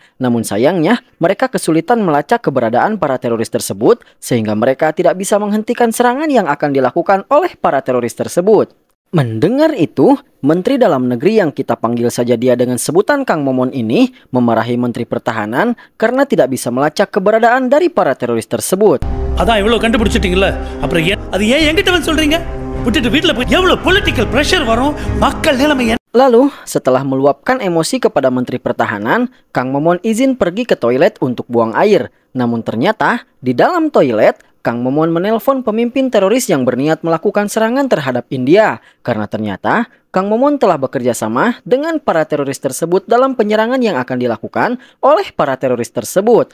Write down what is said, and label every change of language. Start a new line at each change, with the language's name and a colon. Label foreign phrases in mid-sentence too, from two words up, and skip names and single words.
Indonesian: Namun sayangnya, mereka kesulitan melacak keberadaan para teroris tersebut sehingga mereka tidak bisa menghentikan serangan yang akan dilakukan oleh para teroris tersebut. Mendengar itu, Menteri Dalam Negeri yang kita panggil saja dia dengan sebutan Kang Momon ini memarahi Menteri Pertahanan karena tidak bisa melacak keberadaan dari para teroris tersebut.
Tamil: அதான் இவ்வளவு கண்டுபிடிச்சிட்டீங்கல்ல அப்புறம் அது ஏன் என்கிட்ட வந்து சொல்றீங்க விட்டுட்டு வீட்ல போய் எவ்வளவு
English: political pressure
Tamil: வரும் மக்கள் நிலைமை.
Indonesian: Lalu, setelah meluapkan emosi kepada Menteri Pertahanan, Kang Momon izin pergi ke toilet untuk buang air. Namun ternyata, di dalam toilet, Kang Momon menelpon pemimpin teroris yang berniat melakukan serangan terhadap India. Karena ternyata, Kang Momon telah bekerja sama dengan para teroris tersebut dalam penyerangan yang akan dilakukan oleh para teroris tersebut.